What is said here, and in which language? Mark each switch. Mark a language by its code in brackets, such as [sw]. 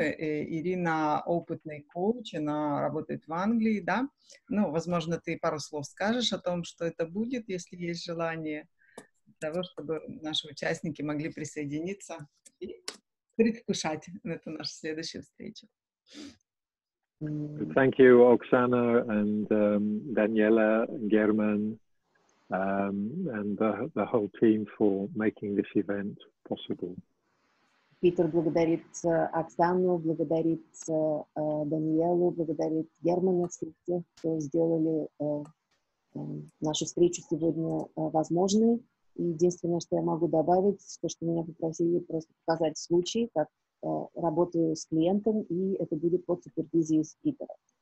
[ru] Ирина опытный коуч, она работает в Англии, да? Ну, возможно, ты пару слов скажешь о том, что это будет, если есть желание, для того, чтобы наши участники могли присоединиться и предвкушать эту нашу следующую встречу. [en] Thank you, Oksana and Daniela and German. And the whole team for making this event possible. [ru] Питер благодарит Оксану, благодарит Даниэлу, благодарит Германа, всех тех, кто сделали нашу встречу сегодня возможной. И единственное, что я могу добавить, то, что меня попросили просто показать случай, как работаю с клиентом, и это будет под супервизией Питера.